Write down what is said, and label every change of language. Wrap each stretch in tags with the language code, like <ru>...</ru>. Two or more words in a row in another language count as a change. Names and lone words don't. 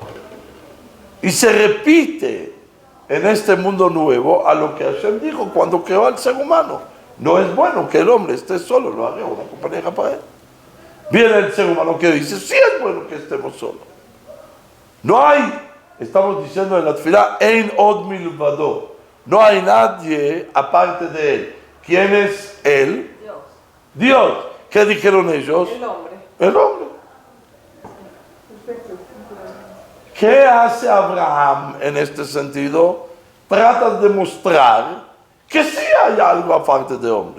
<es>Y se repite en este mundo nuevo a lo que Hashem dijo cuando creó al ser humano. No es bueno que el hombre esté solo, lo haga una compañera para él. Viene el ser humano que dice, sí es bueno que estemos solos. No hay, estamos diciendo en la tefilá,</es> <he>אין עוד מלבדו.</he> <es>No hay nadie aparte de él. ¿Quién es él? Dios. ¿Qué dijeron ellos? El hombre. El hombre. ¿Qué hace Abraham en este sentido? Trata de mostrar que sí hay algo aparte de hombre.</es>